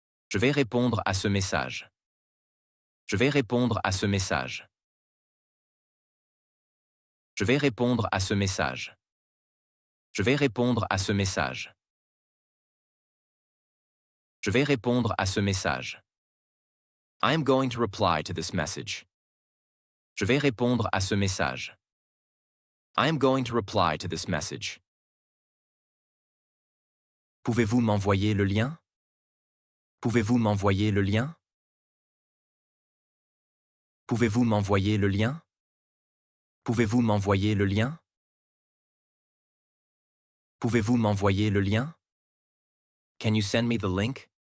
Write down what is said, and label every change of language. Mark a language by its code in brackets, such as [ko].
[fr] Je vais répondre à ce message. Je vais répondre à ce message. Je vais répondre à ce message. Je vais répondre à ce message. Je vais répondre à ce message. [en] I am going to reply to this message. [fr] Je vais répondre à ce message. [en] I am going to reply to this message. [fr] Pouvez-vous m'envoyer le lien? Pouvez-vous m'envoyer le lien? Pouvez-vous m'envoyer le lien? Pouvez-vous m'envoyer le lien? Pouvez-vous m'envoyer le lien? [en] Can you send me the link?